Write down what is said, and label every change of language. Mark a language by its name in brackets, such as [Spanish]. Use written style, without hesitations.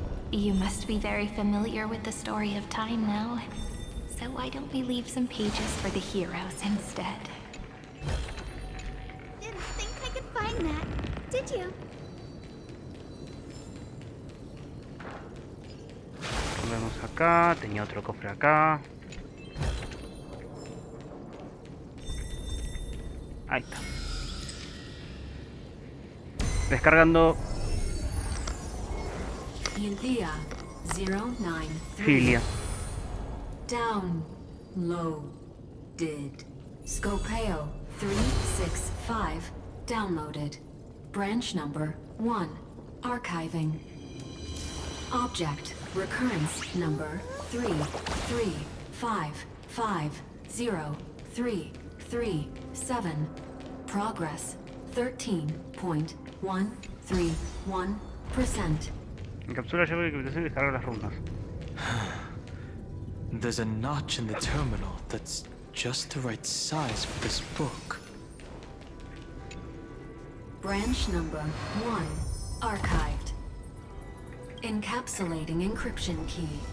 [English] You must be very familiar with the story of time now. So why don't we leave some pages for the heroes instead? Didn't think I could find that, did you? [Spanish] Vemos acá, tenía otro cofre acá. Ahí está. Descargando [English] India 093. filia. Downloaded. Scopeo 365. Downloaded. Branch number 1. Archiving. Object recurrence number 335503337. Progress 13.131%. [Spanish] Encapsula llave de captación y descarga las runas. [English] There's a notch in the terminal that's just the right size for this book. Branch number 1. Archived. Encapsulating encryption key.